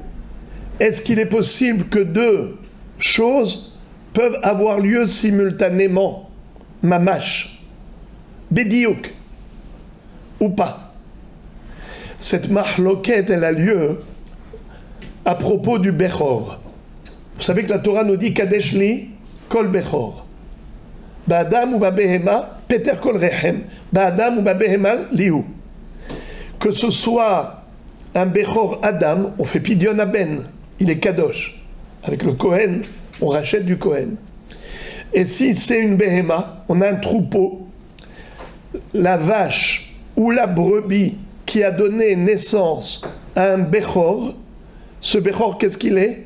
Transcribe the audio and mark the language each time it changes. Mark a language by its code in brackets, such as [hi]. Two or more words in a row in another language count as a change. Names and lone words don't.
[fr] Est-ce qu'il est possible que deux choses peuvent avoir lieu simultanément, [he] ממש, בדיוק, [fr] ou pas? Cette mahloket, elle a lieu à propos du Bechor. Vous savez que la Torah nous dit [he] קדש לי כל בכור. באדם ובבהמה, פטר כל רחם. באדם ובבהמה לי הוא. [fr] Que ce soit un [he] בכור אדם, [fr] on fait [he] פדיון הבן, [fr] il est Kadosh. Avec le Kohen, on rachète du Kohen. Et si c'est une Behema, on a un troupeau, la vache ou la brebis qui a donné naissance à un Bechor, ce Bechor, qu'est-ce qu'il est?